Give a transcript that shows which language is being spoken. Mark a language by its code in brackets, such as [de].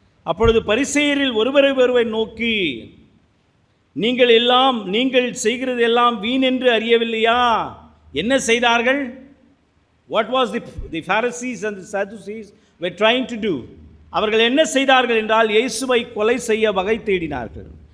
[ta] அப்பொழுது பரிசேயரில் ஒருவரை நோக்கி, நீங்கள் செய்கிறது எல்லாம் வீண் என்று அறியவில்லையா? என்ன செய்தார்கள்? [en] What was the Pharisees and the Sadducees were trying to do? [ta] அவர்கள் என்ன செய்தார்கள் என்றால் இயேசுவை கொலை செய்ய வகை தேடினார்கள்.